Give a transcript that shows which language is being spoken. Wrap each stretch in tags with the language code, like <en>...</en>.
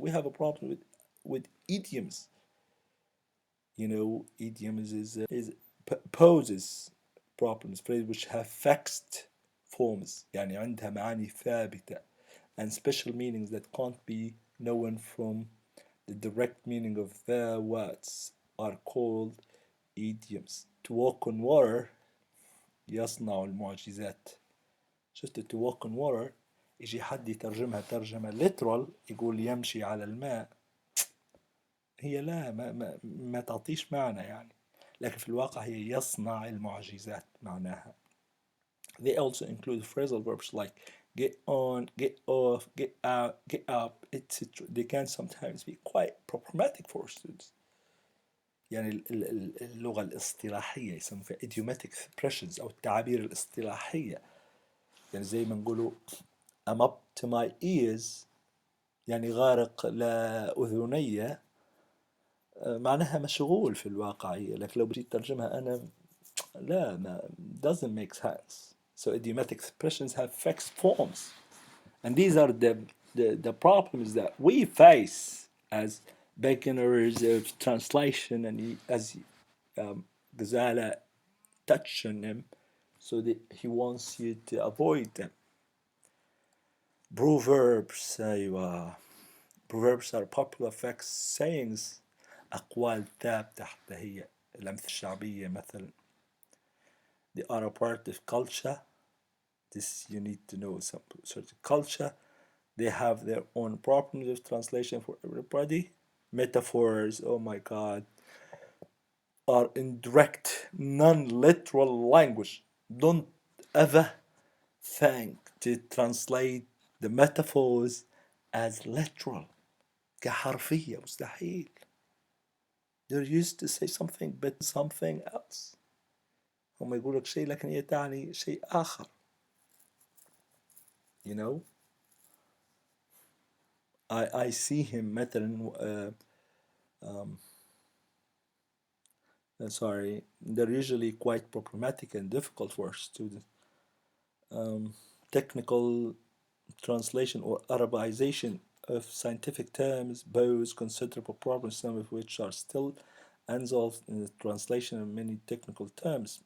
<en>We have a problem with idioms. You know, idioms poses problems, phrases which have fixed forms,</en> <ar>يعني عندها معاني ثابتة,</ar> <en>and special meanings that can't be known from the direct meaning of their words are called idioms. To walk on water</en> <ar>يصنع المعجزات. شفت</ar> <en>to walk on water</en> <ar>يجي حد يترجمها ترجمة literal يقول يمشي على الماء، هي لا ما تعطيش معنى يعني، لكن في الواقع هي يصنع المعجزات معناها.</ar> <en>They also include phrasal verbs like get on, get off, get out, get up, etc. They can sometimes be quite problematic for students.</en> <ar>يعني اللغة الاصطلاحية يسمى فيها idiomatic expressions أو التعابير الاصطلاحية. يعني زي ما نقولوا</ar> <en>I'm up to my ears</en> <ar>يعني غارق لأذني، معناها مشغول في الواقعية، لكن لو بجيت ترجمها أنا لا ما</ar> <en>doesn't make sense. So idiomatic expressions have fixed forms, and these are the problems that we face as beginners of translation, and as Ghazala touched on them, so that he wants you to avoid them. Proverbs أيوة. Proverbs are popular facts sayings،</en> <ar>أقوال ثابتة حتى هي الأمثلة الشعبية مثلا.</ar> <en>They are a part of culture. This you need to know some sort of culture. They have their own problems of translation for everybody. Metaphors, oh my god, are in direct, non-literal language. Don't ever think to translate the metaphors as literal.</en> <ar>كحرفية مستحيل.</ar> <en>They're used to say something but something else.</en> <ar>هم يقول لك شيء لكن هي تعني شيء آخر.</ar> <en>You know? I see him مثلا sorry, they're usually quite problematic and difficult for students. Technical translation or Arabization of scientific terms pose considerable problems, some of which are still unsolved in the translation of many technical terms.</en>